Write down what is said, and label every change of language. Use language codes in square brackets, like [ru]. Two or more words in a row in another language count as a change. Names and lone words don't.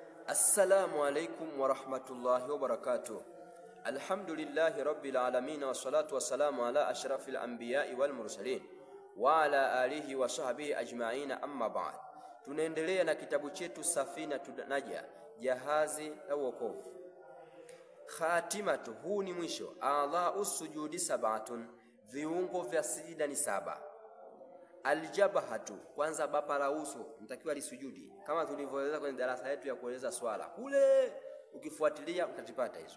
[ar] السلام عليكم ورحمة الله وبركاته. الحمد لله رب العالمين والصلاة والسلام على أشرف الأنبياء والمرسلين وعلى آله وصحبه أجمعين، أما بعد. [sw] Tunaendelea na kitabu chetu Safinatu Najah, jahazi la wokovu. Khatimatu, huu ni mwisho. [ar] أعضاء السجود سبعة, [sw] viungo vya sijida ni 7. Aljabhatu, kwanza bapa la uso mtakiwa lisujudi, kama tulivyoeleza kwenye darasa yetu ya kueleza swala kule, ukifuatilia utatipata hizo.